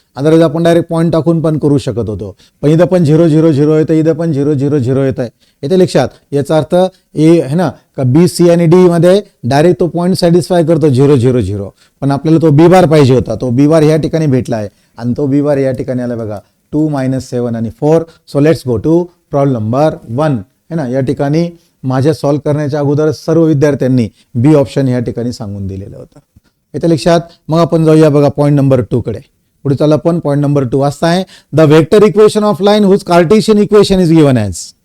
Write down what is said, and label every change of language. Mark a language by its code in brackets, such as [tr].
[mr] Otherwise आपण direct point टाकून पण करू शकत होतो, पण इथं पण 0 0 0 येतं, इथं पण 0 0 0 येत आहे. येते लक्षात. याचा अर्थ ए है ना का बी सी आणि डी मध्ये डायरेक्ट तो पॉईंट सॅटिस्फाय करतो 0 0 0, पण आपल्याला तो बी बार पाहिजे होता. तो बी बार या ठिकाणी भेटला आहे आणि तो बी बार या ठिकाणी आला बघा 2 -7 आणि 4. [en] So let's go to problem number 1 है ना. [mr] या ठिकाणी माझ्या सॉल्व्ह करण्याच्या अगोदर सर्व विद्यार्थ्यांनी बी ऑप्शन या ठिकाणी सांगून दिलेलं होतं. येते लक्षात. मग आपण जाऊया बघा पॉईंट नंबर 2 कडे. पुढे चला आपण पॉईंट नंबर 2 वाजता आहे, [en] The vector equation of line whose Cartesian equation is given as.